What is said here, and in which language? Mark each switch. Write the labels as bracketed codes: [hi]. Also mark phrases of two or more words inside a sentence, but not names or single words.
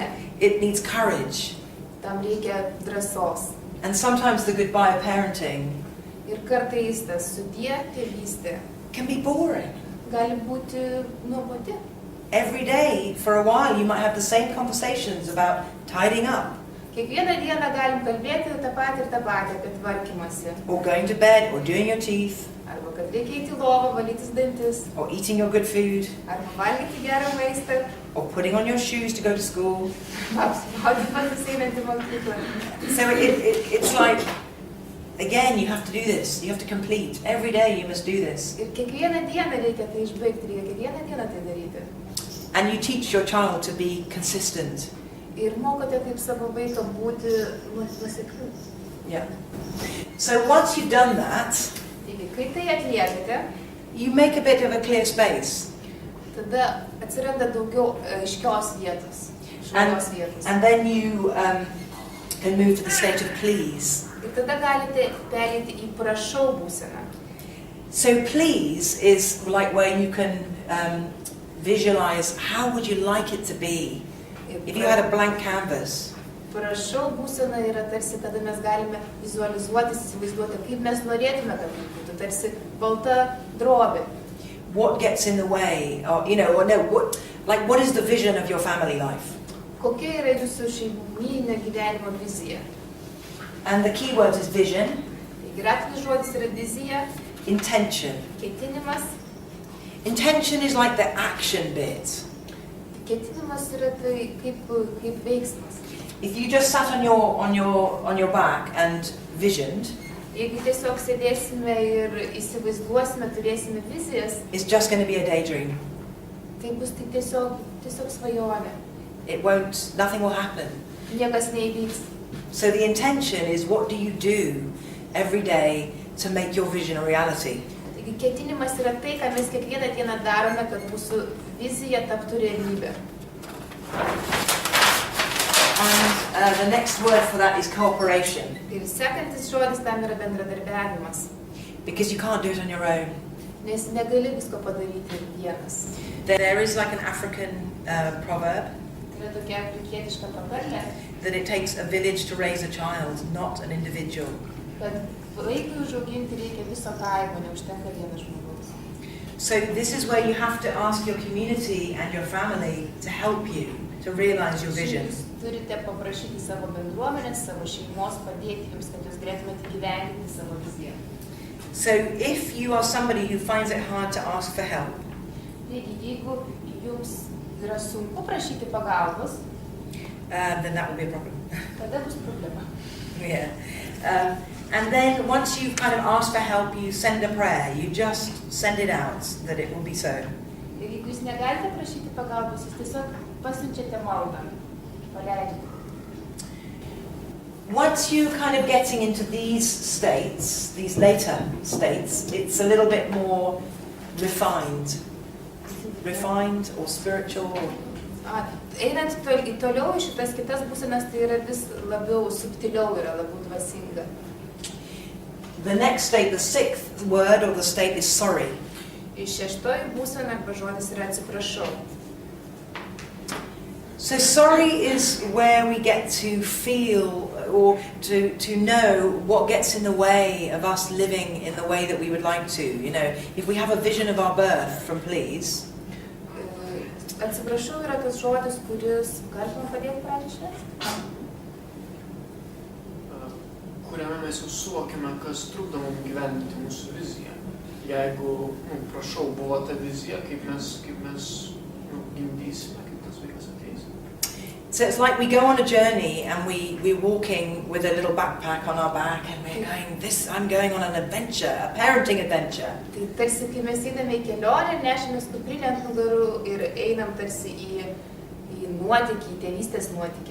[en] It needs courage. [lt] Tam reikia drąsos. [en] And sometimes the goodbye of parenting [lt] Ir kartais tas sudie tėvystė [en] can be boring. [lt] gali būti nuobodi. [en] Every day, for a while, you might have the same conversations about tidying up, [lt] Kiekvieną dieną galim kalbėti tą patį apie tvarkymąsi. [en] or going to bed, or doing your teeth, [lt] Arba kad reikia eiti į lovą, valytis dantis. [en] or eating your good food, [lt] Arba valgyti gerą maistą. [en] or putting on your shoes to go to school. [lt] Apsivauti patys einant į mokyklą. [en] So it's like, again, you have to do this. You have to complete. Every day you must do this. [lt] Ir kiekvieną dieną reikia tai išbaigti, reikia kiekvieną dieną tai daryti. [en] And you teach your child to be consistent. [lt] Ir mokote kaip savo vaiką būti nuosekliu. [en] Yeah. So once you've done that, [lt] Taigi, kai tai atliekate, [en] you make a bit of a clear space. [lt] tada atsiranda daugiau aiškios vietos, švarios vietos. [en] And then you can move to the state of please. [lt] Ir tada galite pereiti į prašau būseną. [en] So please is like where you can visualize how would you like it to be if you had a blank canvas. [lt] Prašau būsena yra tarsi, kada mes galime vizualizuoti, įsivaizduoti, kaip mes norėtume, kad tai būtų, tarsi balta drobė. [en] What gets in the way, or or no, what is the vision of your family life? [lt] Kokia yra jūsų šeimyninio gyvenimo vizija? [en] And the key word is vision, [lt] Taigi raktinis žodis yra vizija, [en] intention. [lt] ketinimas. [en] Intention is like the action bit. [lt] Ketinimas yra tai kaip veiksmas. [en] If you just sat on your back and visioned, [lt] Jeigu tiesiog sėdėsime ir įsivaizduosime, turėsime vizijas, [en] it's just going to be a daydream. [lt] tai bus tik tiesiog svajonė. [en] Nothing will happen. [lt] Niekas neįvyks. [en] So the intention is, what do you do every day to make your vision a reality? [lt] Taigi ketinimas yra tai, ką mes kiekvieną dieną darome, kad mūsų vizija taptų realybė. [en] And the next word for that is cooperation. [lt] Ir sekantis žodis tam yra bendradarbiavimas. [en] Because you can't do it on your own. [lt] Nes negali visko padaryti vienas. [en] There is like an African proverb [lt] Tai yra tokia afrikietiška patarlė, [en] that it takes a village to raise a child, not an individual. [lt] kad vaikui užauginti reikia viso kaimo, neužtenka vieno žmogaus. [en] So this is where you have to ask your community and your family to help you to realize your vision. [lt] Jūs turite paprašyti savo bendruomenės, savo šeimos padėti jums, kad jūs galėtumėte įgyvendinti savo viziją. [en] So if you are somebody who finds it hard to ask for help, [lt] Jeigu jums yra sunku prašyti pagalbos, [en] then that will be a problem. [lt] tada bus problema. [en] Yeah. And then once you've kind of asked for help, you send a prayer. You just send it out that it will be so. [lt] Ir jeigu jūs negalite prašyti pagalbos, jūs tiesiog pasiunčiate maldą, paleidžiate. [en] Once you're kind of getting into these states, these later states, it's a little bit more refined. refined or spiritual? [lt] Einant toliau į šitas kitas būsenas, tai yra vis labiau subtiliau, yra labiau dvasinga. [en] The next state, the sixth word or the state is sorry. [lt] Šeštoji būsena arba žodis yra atsiprašau. [en] So sorry is where we get to feel or to know what gets in the way of us living in the way that we would like to. You know, if we have a vision of our birth from Please. [lt] Atsiprašau yra tas žodis, kuris, galima padėti pranešti? Kuriame mes jau suvokiame, kas trukdo mums gyventi mūsų viziją. Jeigu, prašau, buvo ta vizija, kaip mes gimdysime, kaip tas vaikas ateis. [en] So it's like we go on a journey and we're walking with a little backpack on our back and we're going, I'm going on an adventure, a parenting adventure. [lt] Tai tarsi, kai mes einame į kelionę, nešamės kuprinę ant nugarų ir einam tarsi į nuotykį, į tėvystės nuotykį.